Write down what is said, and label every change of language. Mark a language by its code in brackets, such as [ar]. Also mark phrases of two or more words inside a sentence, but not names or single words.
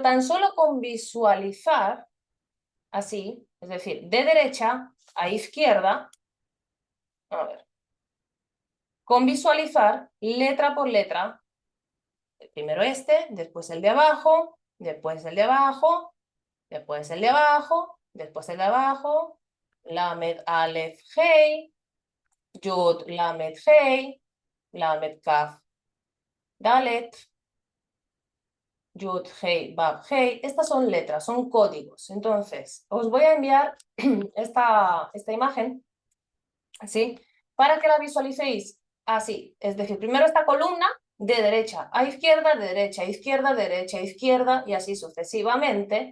[es] tan solo con visualizar así, es decir, de derecha a izquierda, a ver, con visualizar letra por letra, primero este, después el de abajo, después el de abajo, después el de abajo, después el de abajo, [he] למד אלף הא יוד למד הא למד כף דלת יוד, הא וו הא. [es] Estas son letras, son códigos. Entonces, os voy a enviar esta imagen, ¿sí? Para que la visualicéis así. Es decir, primero esta columna de derecha a izquierda, de derecha a izquierda, de derecha a izquierda y así sucesivamente.